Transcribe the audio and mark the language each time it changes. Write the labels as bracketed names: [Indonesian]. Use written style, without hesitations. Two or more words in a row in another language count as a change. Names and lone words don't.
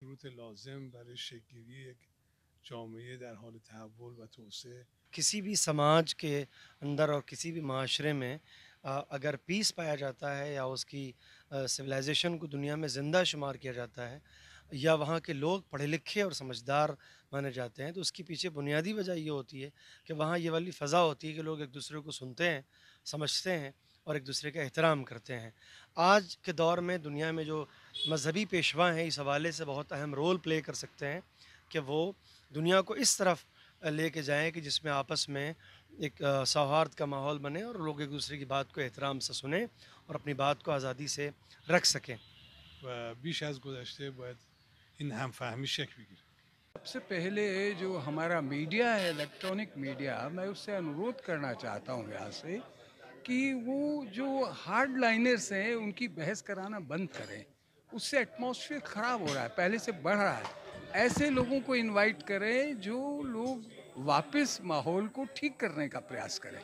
[Persian] شروط لازم برای شکل‌گیری یک جامعه در حال تحول و توسعه [Hindi] किसी भी समाज के अंदर और किसी भी माशरे में अगर पीस पाया जाता है या उसकी सिविलाइजेशन को दुनिया में ज़िंदा शुमार किया जाता है या वहाँ के लोग पढ़े लिखे और समझदार माने जाते हैं, तो उसकी पीछे बुनियादी वजह ये होती है कि वहाँ ये वाली फ़ज़ा होती है कि लोग एक दूसरे को सुनते हैं, समझते हैं और एक दूसरे का एहतराम करते हैं। आज के दौर में दुनिया में जो मज़हबी पेशवा हैं, इस हवाले से बहुत अहम [English] role play [Hindi] कर सकते हैं कि वो दुनिया को इस तरफ लेके जाएँ कि जिसमें आपस में एक सौहार्द का माहौल बने और लोग एक दूसरे की बात को एहतराम से सुनें और अपनी बात को आज़ादी से रख सकें। [Persian] و بیش از گذشته باید این همفهمی شکل بگیره. [Hindi] सबसे पहले जो हमारा मीडिया है, [English] electronic media, [Hindi] मैं उससे अनुरोध करना चाहता हूँ यहाँ से कि वो जो [English] hard liners [Hindi] हैं उनकी बहस कराना बंद करें। उससे एटमॉस्फेयर ख़राब हो रहा है, पहले से बढ़ रहा है। ऐसे लोगों को इनवाइट करें जो लोग वापस माहौल को ठीक करने का प्रयास करें।